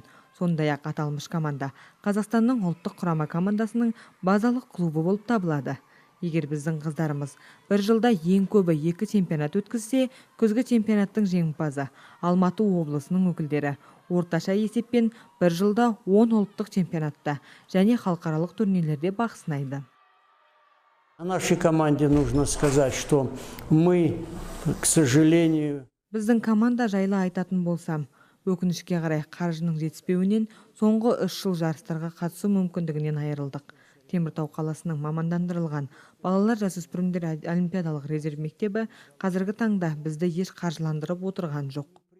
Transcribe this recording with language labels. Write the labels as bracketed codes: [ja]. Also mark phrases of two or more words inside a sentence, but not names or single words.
[kk] Сондай-ақ аталмыш команда Қазақстанның ұлттық құрама командасының базалық клубы болып табылады. Егер біздің қыздарымыз бір жылда ең көбі 2 чемпионат өткізсе, күзгі чемпионаттың жеңімпазы Алматы облысының өкілдері орташа есеппен бір жылда 10 ұлттық чемпионатта және халықаралық турнирлерде бақ сынайды. [ru] О нашей команде нужно сказать, что мы, к сожалению... [kk] Біздің команда жайлы айтатын болсам, өкінішке қарай қаржының жетіспеуінен соңғы 3 жыл жарыстарға қатысу мүмкіндігінен айырылдық. Теміртау қаласының мамандандырылған балалар жасөспірімдер олимпиадалық резерв мектебі қазіргі таңда бізді еш қаржыландырып отырған жоқ.